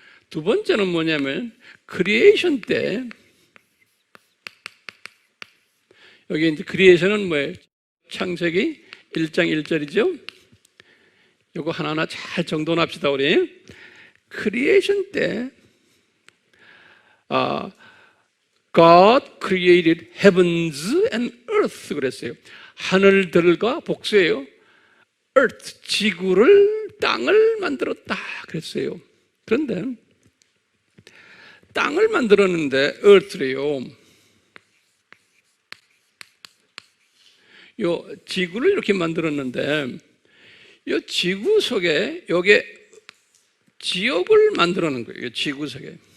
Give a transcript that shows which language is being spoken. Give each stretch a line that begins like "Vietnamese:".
Korean: 두 번째는 뭐냐면 creation 때 여기 이제 크리에이션은 뭐예요? 창세기 1장 1절이죠. 요거 하나하나 잘 정돈합시다, 우리. 크리에이션 때,
English: God created heavens and earth
Korean: 그랬어요. 하늘들과 복수예요. earth, 지구를, 땅을 만들었다 그랬어요. 그런데 땅을 만들었는데 earth래요. 요 지구를 이렇게 만들었는데 이 지구 속에 요게 지옥을 만들어 놓은 거예요. 지구 속에.